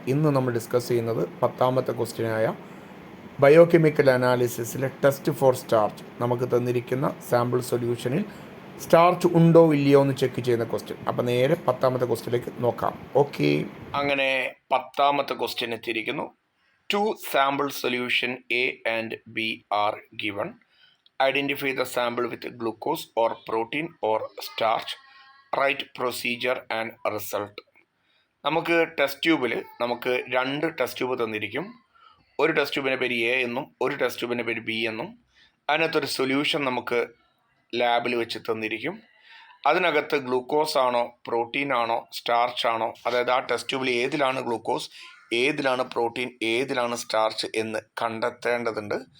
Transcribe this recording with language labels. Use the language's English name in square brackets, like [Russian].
[Malayalam] ഇന്ന് നമ്മൾ ഡിസ്കസ് ചെയ്യുന്നത് 10ാമത്തെ ക്വസ്റ്റ്യനായ ബയോകെമിക്കൽ അനാലിസിസിലെ ടെസ്റ്റ് ഫോർ സ്റ്റാർച്ച്. നമുക്ക് തന്നിരിക്കുന്ന സാമ്പിൾ സൊല്യൂഷനിൽ സ്റ്റാർച്ച് ഉണ്ടോ ഇല്ലയോ എന്ന് ചെക്ക് ചെയ്യുന്ന ക്വസ്റ്റ്യൻ. അപ്പോൾ നേരെ 10ാമത്തെ ക്വസ്റ്റ്യനിലേക്ക് നോക്കാം. ഓക്കെ, അങ്ങനെ 10ാമത്തെ ക്വസ്റ്റ്യൻ എത്തിയിരിക്കുന്നു. [English] 2 sample solution A and B are given. Identify the sample with glucose or protein or starch. Write procedure and result. [Malayalam] നമുക്ക് ടെസ്റ്റ് ട്യൂബിൽ നമുക്ക് 2 ടെസ്റ്റ് ട്യൂബ് തന്നിരിക്കും. ഒരു ടെസ്റ്റ് ട്യൂബിൻ്റെ പേര് എ എന്നും ഒരു ടെസ്റ്റ് ട്യൂബിൻ്റെ പേര് ബി എന്നും. അതിനകത്തൊരു സൊല്യൂഷൻ നമുക്ക് ലാബിൽ വെച്ച് തന്നിരിക്കും. അതിനകത്ത് ഗ്ലൂക്കോസ് ആണോ പ്രോട്ടീൻ ആണോ സ്റ്റാർച്ച് ആണോ, അതായത് ആ ടെസ്റ്റ് ട്യൂബിൽ ഏതിലാണ് ഗ്ലൂക്കോസ്, ഏതിലാണ് പ്രോട്ടീൻ, ഏതിലാണ് സ്റ്റാർച്ച് എന്ന് കണ്ടെത്തേണ്ടതുണ്ട്.